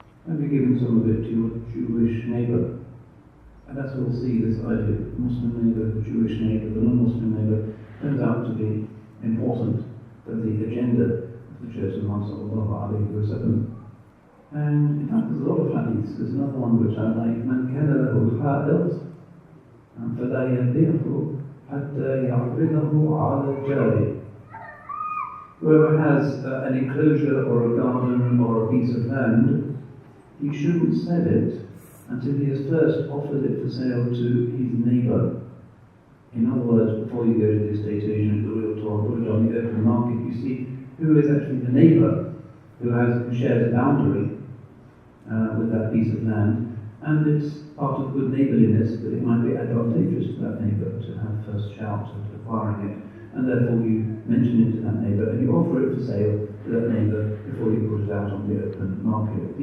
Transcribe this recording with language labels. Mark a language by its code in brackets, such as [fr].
[en] Have you given some of it to your Jewish neighbour? And that's what we'll see, this idea of Muslim neighbour, the Jewish neighbour, the non-Muslim neighbour, turns out to be important for the agenda of the chosen one, [ar] sallallahu alayhi wa sallam. [en] And in fact, there's a lot of hadiths. There's another one which I like, [ar] من كان له حائط فلا يبيعه حتى يعرضه على جاره. [en] Whoever has an enclosure or a garden or a piece of land, he shouldn't sell it until he has first offered it for sale to his neighbour. In other words, before you go to the estate agent, the realtor, or put it on the open market, you see who is actually the neighbour who shares a boundary with that piece of land, and it's part of good neighbourliness that it might be advantageous to that neighbour to have first shout at acquiring it, and therefore you mention it to that neighbour and you offer it for sale to that neighbour before you put it out on the open market.